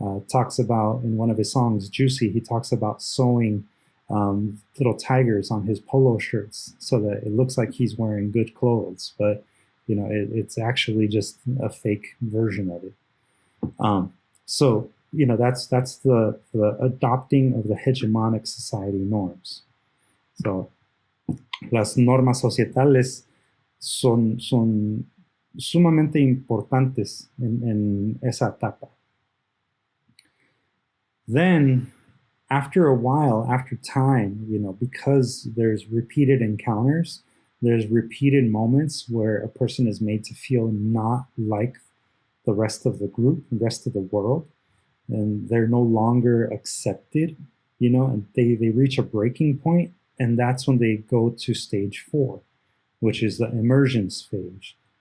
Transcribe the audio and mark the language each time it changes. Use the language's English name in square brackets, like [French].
[English] Talks about, in one of his songs, Juicy, he talks about sewing little tigers on his polo shirts so that it looks like he's wearing good clothes, but it's actually just a fake version of it. So that's the adopting of the hegemonic society norms. [Spanish] So las normas societales son sumamente importantes en esa etapa. [English] Then, after a while, after time, because there's repeated encounters, there's repeated moments where a person is made to feel not like the rest of the group, the rest of the world, and they're no longer accepted, and they reach a breaking point, and that's when they go to stage 4, which is the immersion phase.